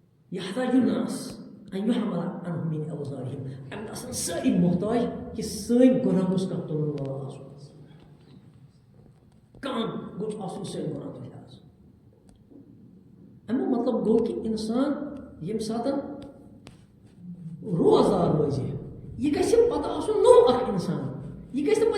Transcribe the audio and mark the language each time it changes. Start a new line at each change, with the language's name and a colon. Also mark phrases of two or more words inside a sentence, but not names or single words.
Arabic: يحتاج الناس أن يحمل عنهم من أوزارهم أن أصلا سائل محتاج
Kashmiri: کہ سٲنۍ گۄناہ گوٚژھ کانٛہہ تُلن وول آسُن کانٛہہ گوٚژھ آسُن سٲنۍ گۄناہ تُلہِ حظ امیُک مطلب گوٚو کہِ اِنسان ییٚمہِ ساتہٕ روزدار روزِ یہِ گژھِ پتہٕ آسُن نوٚو اکھ اِنسان یہِ گژھِ نہٕ